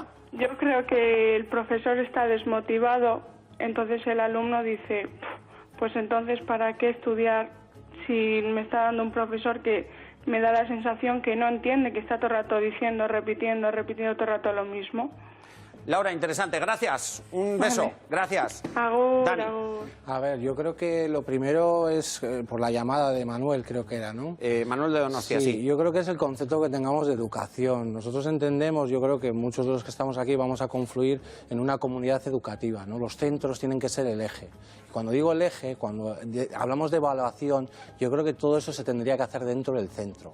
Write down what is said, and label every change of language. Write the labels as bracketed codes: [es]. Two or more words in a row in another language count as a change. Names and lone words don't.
[es] Yo creo que el profesor está desmotivado, entonces el alumno dice, pues entonces ¿para qué estudiar si me está dando un profesor que me da la sensación que no entiende, que está todo el rato diciendo, repitiendo todo el rato lo mismo? Laura, interesante, gracias. Un beso, vale. Gracias. Agur, Dani. agur. A ver, yo creo que lo primero es por la llamada de Manuel, creo que era, ¿no? Manuel de Donostia, sí. Yo creo que es el concepto que tengamos de educación. Nosotros entendemos, yo creo que muchos de los que estamos aquí vamos a confluir en una comunidad educativa, ¿no? Los centros tienen que ser el eje. Cuando digo el eje, cuando hablamos de evaluación, yo creo que todo eso se tendría que hacer dentro del centro.